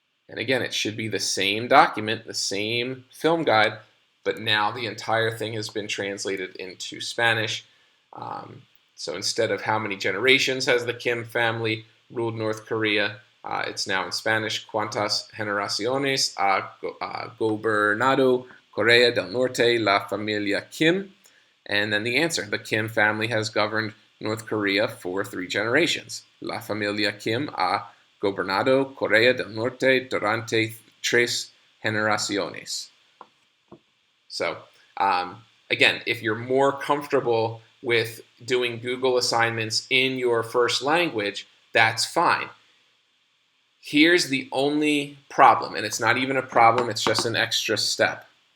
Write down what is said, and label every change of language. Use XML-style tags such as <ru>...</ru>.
<en>And again, it should be the same document, the same film guide, but now the entire thing has been translated into Spanish. So instead of how many generations has the Kim family ruled North Korea, it's now in Spanish.</en> <es>¿Cuántas generaciones ha gobernado Corea del Norte la familia Kim?</es> <en>And then the answer, the Kim family has governed North Korea for 3 generations.</en> <es>La familia Kim ha gobernado Corea del Norte durante 3 generaciones.</es> <en>So, again, if you're more comfortable with doing Google assignments in your first language, that's fine. Here's the only problem, and it's not even a problem, it's just an extra step.</en>